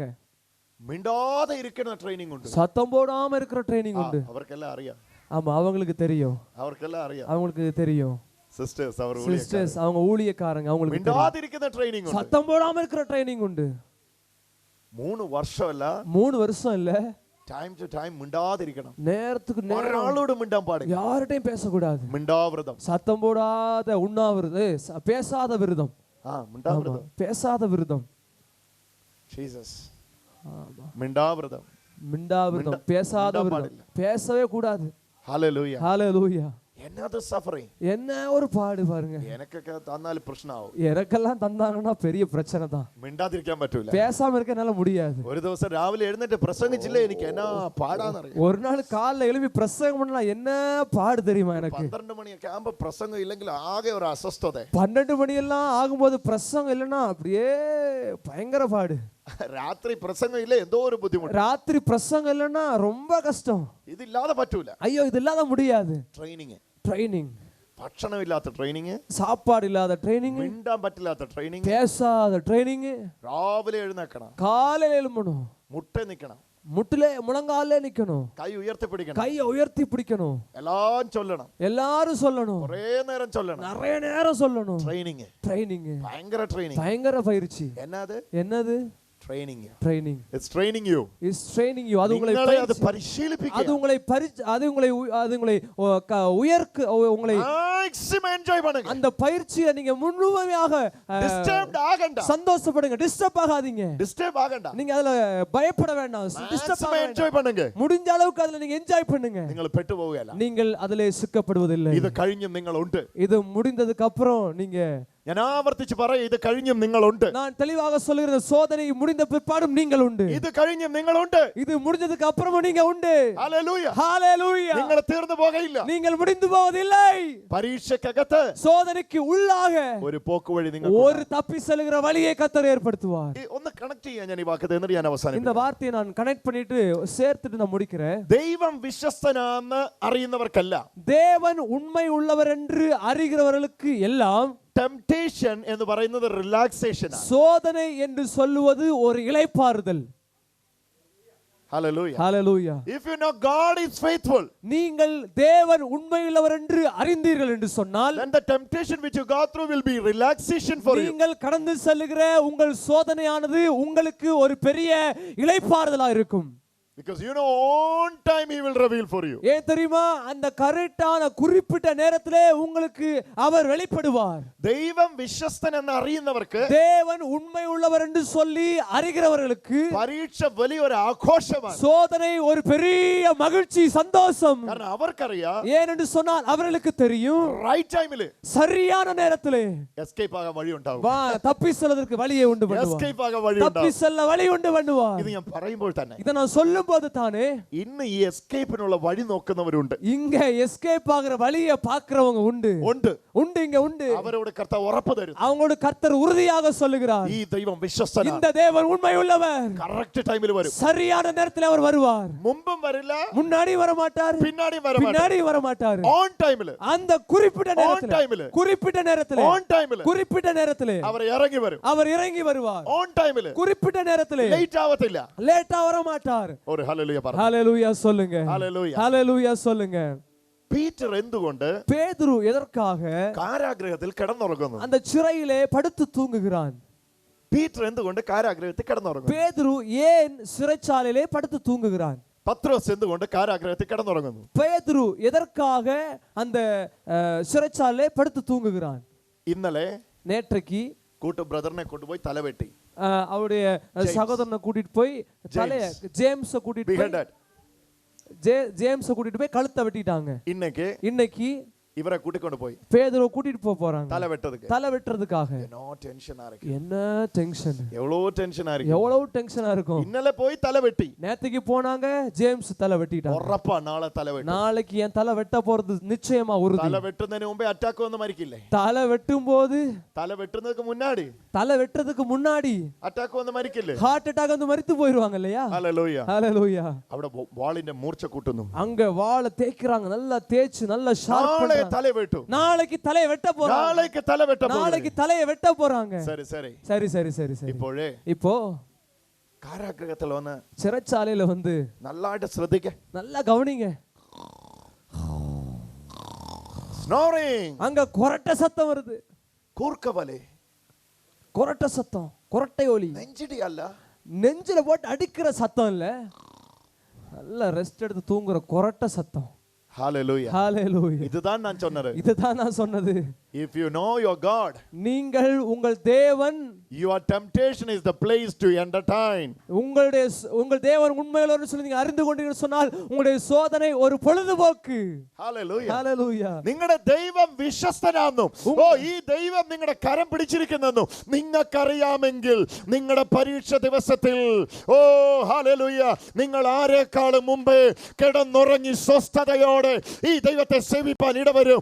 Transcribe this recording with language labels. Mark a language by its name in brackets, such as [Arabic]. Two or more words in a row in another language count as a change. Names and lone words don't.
[Tamil] மிண்டாத இருக்கிற ட்ரெயினிங் உண்டு, சத்தம் போடாம இருக்கிற ட்ரெயினிங் உண்டு. [Malayalam] അവർക്കെല്ലാം അറിയും. [Tamil] ஆமா அவங்களுக்கு தெரியும், [Malayalam] അവർക്കെല്ലാം അറിയും, [Tamil] அவங்களுக்கு தெரியும். சிஸ்டர்ஸ் அவங்க ஊழியக்காரங்க, அவங்களுக்கு மிண்டாத இருக்கிற ட்ரெயினிங் உண்டு, சத்தம் போடாம இருக்கிற ட்ரெயினிங் உண்டு. [Malayalam] 3 വർഷമല്ല [Tamil] 3 வருஷம் இல்ல, [English] time to time [Malayalam] മിണ്ടാതിരിക്കണം. [Tamil] நேரத்துக்கு நேரம் [Malayalam] ഒരാളോട് മിണ്ടാൻ പാടില്ല. [Tamil] யார்கிட்டயும் பேசக்கூடாது. [Malayalam] മിണ്ടാവൃതം. [Tamil] சத்தம் போடாத உண்ணாவிரதம், பேசாத விரதம். [Malayalam] മിണ്ടാവൃതം. [Tamil] பேசாத விரதம். [Malayalam] ജീസസ്. [Tamil] ஆமா. [Malayalam] മിണ്ടാവൃതം. [Tamil] மிண்டாவிரதம், பேசாத விரதம். பேசவே கூடாது. [Malayalam] ഹല്ലേലൂയ. [Tamil] ஹalleluya. என்னது சஃபரிங். என்ன ஒரு பாடு பாருங்க. [Malayalam] எனക്കൊക്കെ തന്നാൽ പ്രശ്നമാവും. [Tamil] எனக்கெல்லாம் தந்தாங்கன்னா பெரிய பிரச்சனை தான். [Malayalam] മിണ്ടാതിരിക്കാൻ പറ്റൂല. [Tamil] பேசாம இருக்க என்னால முடியாது. [Malayalam] ഒരു ദിവസം രാവിലെ എഴുന്നേറ്റ് പ്രസംഗിച്ചില്ലേ എനിക്ക് എന്നാ പാടാന്നറിയാം. [Tamil] ஒரு நாள் காலைல எழுப்பி பிரசங்கம் பண்ணலாம், என்ன பாடு தெரியுமா எனக்கு. [Malayalam] 12 മണിയൊക്കെ ആകുമ്പോ പ്രസംഗം ഇല്ലെങ്കിൽ ആകെ ഒരു അസ്വസ്ഥത. [Tamil] 12 மணி எல்லாம் ஆகும்போது பிரசங்கம் இல்லைன்னா அப்படியே பயங்கர பாடு. [Malayalam] രാത്രി പ്രസംഗം ഇല്ല എന്തോ ഒരു ബുദ്ധിമുട്ട്. [Tamil] ராத்திரி பிரசங்கம் இல்லைன்னா ரொம்ப கஷ்டம். [Malayalam] ഇതില്ലാതെ പറ്റൂല. [Tamil] ஐயோ இது இல்லாத முடியாது. [Malayalam] ട്രെയിനിങ്, ഭക്ഷണമില്ലാത്ത ട്രെയിനിങ്, [Tamil] சாப்பாடு இல்லாத ட்ரைனிங், [Malayalam] മിണ്ടാൻ പറ്റില്ലാത്ത ട്രെയിനിങ്, [Tamil] பேசாத ட்ரைனிங், [Malayalam] രാവിലെ എഴുന്നേക്കണം, [Tamil] காலையில எழும்பணும், [Malayalam] മുട്ട നിൽക്കണം, [Tamil] முட்டிலே முழங்காலே நிக்கணும், [Malayalam] കൈ ഉയർത്തി പിടിക്കണം, [Tamil] கையை உயர்த்தி பிடிக்கணும், [Malayalam] എല്ലാം ചൊല്ലണം, [Tamil] எல்லாரும் சொல்லணும், [Malayalam] കുറേ നേരം ചൊല്ലണം, [Tamil] நிறைய நேரம் சொல்லணும். [Malayalam] ട്രെയിനിങ്, [Tamil] பயங்கர பயிற்சி. என்னது [Malayalam] ട്രെയിനിങ്. [English] It's training you. [Tamil] அது உங்களை அந்த பயிற்சியை நீங்க முழுமையாக சந்தோஷப்படுங்க. டிஸ்டர்ப் ஆகாதீங்க. நீங்க அதுல பயப்பட வேண்டாம். முடிஞ்ச அளவுக்கு அதுல நீங்க என்ஜாய் பண்ணுங்க. நீங்கள் அதிலே சிக்கப்படுவதில்லை. இது முடிந்ததுக்கு அப்புறம் நீங்க, [Malayalam] ഞാൻ ആവർത്തിച്ച് പറയും, ഇത് കഴിഞ്ഞും നിങ്ങളുണ്ട്. [Tamil] நான் தெளிவாக சொல்கிறேன், சோதனை முடிந்த பிற்பாடும் நீங்கள் உண்டு. [Malayalam] ഇത് കഴിഞ്ഞും നിങ്ങളുണ്ട്. [Tamil] இது முடிஞ்சதுக்கு அப்புறமும் நீங்க உண்டு. [Malayalam] ഹല്ലേലൂയ. [Tamil] ஹalleluya. [Malayalam] നിങ്ങൾ തീർന്നു പോകയില്ല. [Tamil] நீங்கள் முடிந்து போவதில்லை. [Malayalam] പരീക്ഷയ്ക്കകത്ത്, [Tamil] சோதனைக்கு உள்ளாக [Malayalam] ഒരു പോക്ക് വഴി നിങ്ങൾക്ക്, [Tamil] ஒரு தப்பி செல்கிற வழியை கர்த்தர் ஏற்படுத்துவார். [Malayalam] ഒന്ന് കണക്ട് ചെയ്യാൻ ഞാൻ ഈ വാക്യത്തെ എന്നിട്ട് ഞാൻ അവസാനിപ്പിക്കാം. [Tamil] இந்த வார்த்தையை நான் கனெக்ட் பண்ணிட்டு சேர்த்துட்டு நான் முடிக்கிறேன். [Malayalam] ദൈവം വിശ്വസ്തനാണെന്ന് അറിയുന്നവർക്കല്ല, [Tamil] தேவன் உண்மை உள்ளவர் என்று அறிகிறவர்களுக்கு எல்லாம் [Malayalam] ടെംപ്ടേഷൻ എന്ന് പറയുന്നത് റിലാക്സേഷൻ ആണ്. [Tamil] சோதனை என்று சொல்லுவது ஒரு இளைப்பாறுதல். [English] Hallelujah. Hallelujah. If you know God is faithful, [Tamil] நீங்கள் தேவன் உண்மையுள்ளவர் என்று அறிந்தீர்கள் என்று சொன்னால், [English] then the temptation which you go through will be relaxation for you. [Tamil] நீங்கள் கடந்து செல்லுகிற உங்கள் சோதனையானது உங்களுக்கு ஒரு பெரிய இளைப்பாறுதலா இருக்கும். [English] Because you know on time he will reveal for you. [Tamil] ஏன் தெரியுமா? அந்த கரெக்டான குறிப்பிட்ட நேரத்திலே உங்களுக்கு அவர் வெளிப்படுவார். [Malayalam] ദൈവം വിശ്വസ്തൻ എന്ന് അറിയുന്നവർക്ക്, [Tamil] தேவன் உண்மை உள்ளவர் என்று சொல்லி அறிகிறவர்களுக்கு [Malayalam] പരീക്ഷ വലിയൊരു ആഘോഷമാണ്. [Tamil] சோதனை ஒரு பெரிய மகிழ்ச்சி, சந்தோஷம். [Malayalam] കാരണം അവർക്കറിയാം, [Tamil] ஏன் என்று சொன்னால் அவர்களுக்கு தெரியும், [English] right time, [Tamil] சரியான நேரத்திலே [Malayalam] എസ്കേപ്പ് ആകാൻ വഴി ഉണ്ടാവും. [Tamil] தப்பி செல்வதற்கு வழியை உண்டு பண்ணுவார். [Malayalam] എസ്കേപ്പ് ആകാൻ വഴി ഉണ്ടാവും. [Tamil] தப்பி செல்ல வழி உண்டு பண்ணுவார். [Malayalam] ഇത് ഞാൻ പറയുമ്പോൾ തന്നെ, [Tamil] இத நான் சொல்லும்போது தானே, [Malayalam] ഇന്ന് ഈ എസ്കേപ്പിനുള്ള വഴി നോക്കുന്നവരുണ്ട്. [Tamil] இங்க எஸ்கேப் ஆகுற வழியை பார்க்கிறவங்க உண்டு. இங்க உண்டு. [Malayalam] അവരോട് കർത്താവ് ഉറപ്പ് തരുന്നു. [Tamil] அவங்களோட கர்த்தர் உறுதியாக சொல்லுகிறார், [Malayalam] ഈ ദൈവം വിശ്വസ്തനാണ്. [Tamil] இந்த தேவன் உண்மையுள்ளவர். [English] correct time [Malayalam] വരും. [Tamil] சரியான நேரத்தில் அவர் வருவார். [Malayalam] മുമ്പും വരില്ല, [Tamil] முன்னாடி வர மாட்டார், பின்னாடி வர மாட்டார். [English] on time, [Tamil] அந்த குறிப்பிட்ட நேரத்தில், குறிப்பிட்ட நேரத்தில், [English] on time, [Tamil] குறிப்பிட்ட நேரத்தில் அவர் இறங்கி வரும். அவர் இறங்கி வருவார். [English] on time, [Tamil] குறிப்பிட்ட நேரத்தில், [Malayalam] ലേറ്റ് ആവത്തില്ല. [Tamil] லேட்டா வர மாட்டார். [Malayalam] ഒരു ഹല്ലേലൂയ പറ. [Tamil] ஹalleluya சொல்லுங்க. [Malayalam] ഹല്ലേലൂയ. [Tamil] ஹalleluya சொல்லுங்க. [Malayalam] പീറ്റർ എന്തുകൊണ്ട് [Tamil] பேதுரு எதற்காக [Malayalam] കാരാഗൃഹത്തിൽ കിടന്നുറങ്ങുന്നു? [Tamil] அந்த சிறையிலே படுத்து தூங்குகிறான்? [Malayalam] പീറ്റർ എന്തുകൊണ്ട് കാരാഗൃഹത്തിൽ കിടന്നുറങ്ങുന്നു? [Tamil] பேதுரு ஏன் சிறைச்சாலையிலே படுத்து தூங்குகிறான்? [Malayalam] പത്രോസ് എന്തുകൊണ്ട് കാരാഗൃഹത്തിൽ കിടന്നുറങ്ങുന്നു? [Tamil] பேதுரு எதற்காக அந்த சிறைச்சாலையிலே படுத்து தூங்குகிறான்? [Malayalam] ഇന്നലെ [Tamil] நேற்றைக்கு [Malayalam] കൂട്ടു ബ്രദറിനെ കൊണ്ടുപോയി തലവെട്ടി. [Tamil] அவருடைய சகோதரனை கூட்டிட்டு போய் தலைய, ஜேம்ஸை கூட்டிட்டு போய் கழுத்தை வெட்டிட்டாங்க. இன்னைக்கு இவரை கூட்டிக்கொண்டு போய் பேதுரு கூட்டிட்டு போறாங்க தலை வெட்டுறதுக்காக. என்ன டென்ஷன், எவ்வளவு டென்ஷனா இருக்கும். இன்னல போய் தலை வெட்டி நேத்துக்கு போனாங்க, ஜேம்ஸ் தலை வெட்டிட்டாங்க. உறப்பா நாளைக்கு என் தலை வெட்ட போறது நிச்சயமா உறுதி. தலை வெட்டுறதுக்கு முன்பே அட்டாக் வந்து மரிக்கல. தலை வெட்டும்போது, தலை வெட்டுறதுக்கு முன்னாடி அட்டாக் வந்து மரிக்கல, [English] heart attack [Tamil] வந்து மரித்து போயிடுவாங்க இல்லையா? ஹalleluya. ஹalleluya. [Malayalam] അവിടെ വാളിന്റെ മൂർച്ച കൂട്ടുന്നു. [Tamil] அங்க வாளை தேய்க்கறாங்க, நல்லா தேய்ச்சு நல்லா ஷார்ப் பண்றாங்க. நாளைக்கு தலையை வெட்ட போறாங்க. நாளைக்கு தலையை வெட்ட போறாங்க. சரி. இப்போ [Malayalam] കാരാഗൃഹത്തിൽ വന്ന്, [Tamil] சிறைச்சாலையில வந்து [Malayalam] നല്ലതായിട്ട് ശ്രദ്ധിക്ക, [Tamil] நல்லா கவனிங்க. ஸ்னோரிங், அங்க கொரட்டை சத்தம் வருது. கூர்க்கவலே, கொரட்டை சத்தம், கொரட்டை ஒலி. நெஞ்சிடி அல்ல, நெஞ்சில போட்டு அடிக்கிற சத்தம் இல்ல, நல்ல ரெஸ்ட் எடுத்து தூங்குற கொரட்ட சத்தம். Hallelujah. Hallelujah. இதுதான் நான் சொன்னது. இதுதான் நான் சொன்னது. [English] If you know your God, [Tamil] நீங்கள் உங்கள் தேவன், [English] your temptation is the place to entertain. [Tamil] உங்கள் தேவன் உண்மையுள்ளவர் சொல்லி நீங்க அறிந்து கொண்டீங்கன்னு சொன்னால் உங்களுடைய சோதனை ஒரு பொழுதுபோக்கு. Hallelujah. Hallelujah. [Malayalam] നിങ്ങളുടെ ദൈവം വിശ്വസ്തനാണെന്നും ഈ ദൈവം നിങ്ങളുടെ കരം പിടിച്ചിരിക്കുന്നെന്നും നിങ്ങൾക്കറിയാമെങ്കിൽ നിങ്ങളുടെ പരീക്ഷ ദിവസത്തിൽ ഹല്ലേലൂയ നിങ്ങൾ ആരെക്കാളും മുമ്പേ കിടന്നുറങ്ങി സ്വസ്ഥതയോടെ ഈ ദൈവത്തെ സേവിപ്പാൻ ഇടവരും.